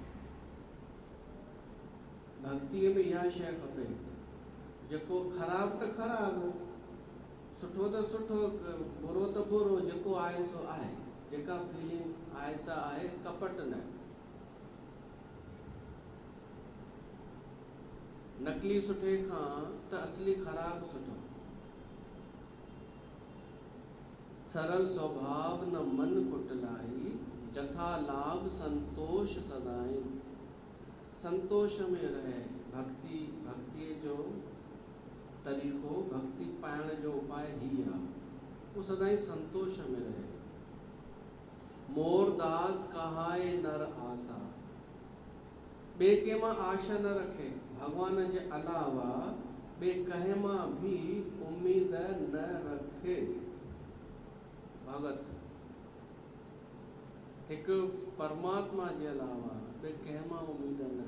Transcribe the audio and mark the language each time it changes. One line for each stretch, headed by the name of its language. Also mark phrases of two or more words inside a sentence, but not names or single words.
Sindhi: भक्तीअ में इहा शइ खपे, जेको ख़राबु त ख़राबु, सुठो त सुठो, बुरो त बुरो, जेको आहे सो आहे, जेका फीलिंग आहे सा आहे, कपट न। नकली सुठे खां त असली ख़राबु सुठो।
Awadhi: सरल स्वभाव न मन कुटलाई, जथा लाभ संतोष सदाई।
Sindhi: संतोष में रहे, भक्तीअ जो तरीक़ो, भक्ति पाइण जो उपाय ही आहे, वो सदाई संतोष में रहे।
Awadhi: मोरदास कहाए नर आशा,
Sindhi: ॿिए कंहिं मां आशा न रखे, भगवान जे अलावा ॿिए कंहिं मां भी उम्मीद न रखे। भगत हिकु परमात्मा जे अलावा ॿिए कंहिं मां उम्मीद न।